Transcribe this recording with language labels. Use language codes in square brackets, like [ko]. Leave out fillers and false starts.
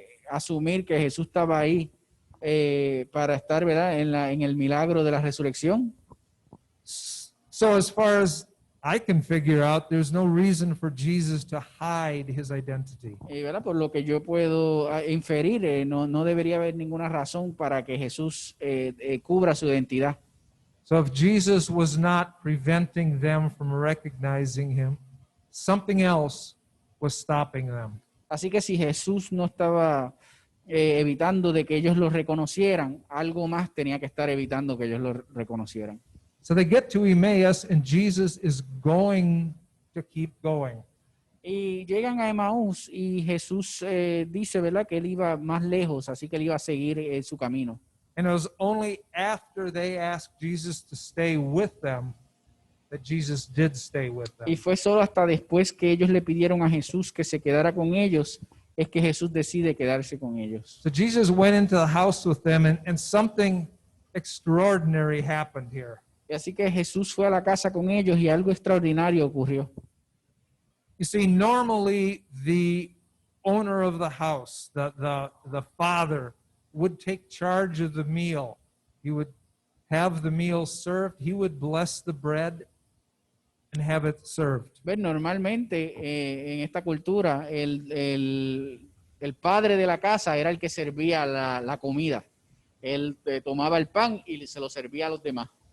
[es] Asumir que Jesús estaba ahí para estar, ¿verdad? En el milagro de la resurrección. [en] So as far as I can figure out, there's no reason for Jesus to hide his identity. [es] ¿Verdad? Por lo que yo puedo inferir, no debería haber ninguna razón para que Jesús cubra su identidad. [en] So if Jesus was not preventing them from recognizing him, something else was stopping them. [es] Así que si Jesús no estaba evitando de que ellos lo reconocieran, algo más tenía que estar evitando que ellos lo reconocieran. [en] So they get to Emmaus and Jesus is going to keep going. [es] Y llegan a Emaús y Jesús dice, ¿verdad? Que él iba más lejos, así que él iba a seguir su camino. [en] And it was only after they asked Jesus to stay with them that Jesus did stay with them. [es] Y fue solo hasta después que ellos le pidieron a Jesús que se quedara con ellos, es que Jesús decide quedarse con ellos. [en] So Jesus went into the house with them and something extraordinary happened here. [es] Y así que Jesús fue a la casa con ellos y algo extraordinario ocurrió. [en] You see, normally the owner of the house, the father, would take charge of the meal. He would have the meal served. He would bless the bread and have it served. [es] ¿Ves? Normalmente en esta cultura el padre de la casa era el que servía la comida. Él tomaba el pan y se lo servía a los demás.